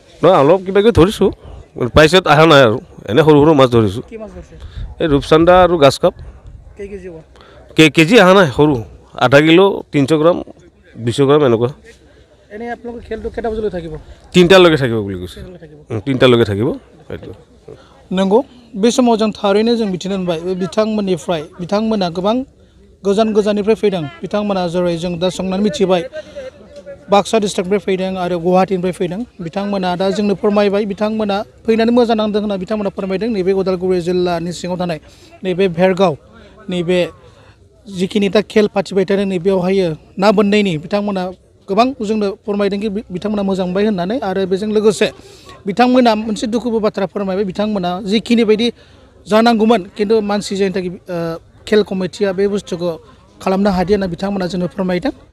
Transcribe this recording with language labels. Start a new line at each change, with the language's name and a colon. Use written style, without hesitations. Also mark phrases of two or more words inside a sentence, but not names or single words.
Assamese: নহয় অলপ কিবা কিবি ধৰিছোঁ প্ৰাইচত অহা নাই আৰু এনে সৰু সৰু মাছ ধৰিছোঁ কি মাছ ধৰিছে এই ৰূপচান্দা আৰু গাছ কাপ কেজি অহা নাই সৰু আধা কিলো 300 গ্ৰাম 200 গ্ৰাম এনেকুৱা এনেই আপোনালোকৰ খেলটো কেইটা বজালৈ থাকিব 3টালৈকে থাকিব বুলি কৈছে 3টালৈকে থাকিব সেইটো
Bodo: नंगौ बे समाव जों थारैनो जों मिथिनो मोनबाय बिथांमोननिफ्राय बिथांमोना गोबां गोजान गोजाननिफ्राय फैदों बिथांमोना जेरै जों दा सोंनानै मिथिबाय बाक्सा डिस्ट्रिक्टनिफ्राय फैदों आरो गुवाहाटीनिफ्राय फैदों बिथांमोना दा जोंनो फोरमायबाय बिथांमोना फैनानै मोजां नांदों होनना बिथांमोना फोरमायदों नैबे उदालगुरि जिल्लानि सिङाव थानाय नैबे भेरगाव नैबे जिखिनि दा खेल फाथिबाय थादों नैबेयावहाय ना बोननायनि बिथांमोना गोबां जोंनो फोरमायदों कि बिथांमोना मोजां मोनबाय होननानै आरो बेजों लोगोसे बिथांमोना मोनसे दुखुबो बाथ्रा फोरमायबाय बिथांमोना जिखिनि बायदि जानांगौमोन खिन्थु मानसि जायनि थाखाय खेल कमिटिया बे बुस्थुखौ खालामनो हादिया होनना बिथांमोना जोंनो फोरमायदों